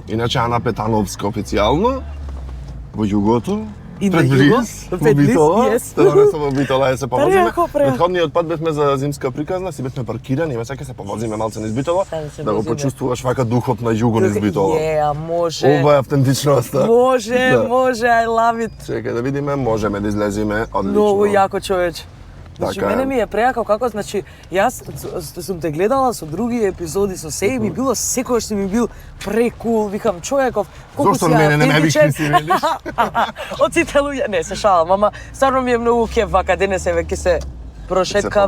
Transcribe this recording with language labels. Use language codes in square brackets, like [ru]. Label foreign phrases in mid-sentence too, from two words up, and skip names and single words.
[mk] Иначе Ана Петановска официјално во југото. И на пред југо, близ, во пред близ, Битола, yes. тоа не само во Битола, се повозиме. Преако. Претходниот пат бевме за зимска приказна, си бевме паркирани, еве сега се повозиме малце низ Битола, Сега се да го возиме. почувствуваш вака духот на југо низ Битола. Може. Ова е автентичноста. Може, Да. [en] I love it. [mk] Чекај да видиме, можеме да излеземе, одлично. Многу јако човече. Значи, Така е. мене ми е преако како, значи, јас сум те гледала со други епизоди, со се и ми било, секојаш си ми бил прекул, викам, човеков, колку Зошто си мене не ме автентичен. викни си, велиш? Од сите луѓе, не, се шалам, ама стварно ми е многу кеф, вака денес еве ќе се прошеткаме,